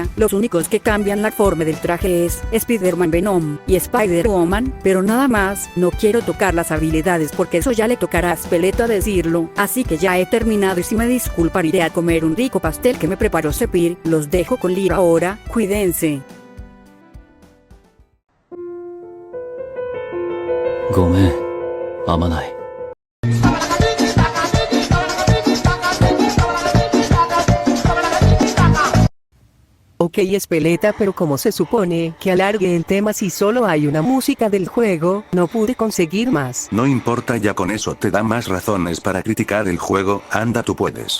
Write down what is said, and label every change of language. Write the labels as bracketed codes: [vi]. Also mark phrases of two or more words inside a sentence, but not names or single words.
[es] Los únicos que cambian la forma del traje es Spider-Man, Venom y Spider-Woman, pero nada más. No quiero tocar las habilidades porque eso ya le tocará a Speleta decirlo, así que ya he terminado y si me disculpan iré a comer un rico pastel que me preparó Sepir. Los dejo con Lira ahora, cuídense. [ja] ごめん、編まない。 [es] Ok, Espeleta, pero como se supone que alargue el tema si solo hay una música del juego, no pude conseguir más. No importa, ya con eso te da más razones para criticar el juego, anda tú puedes.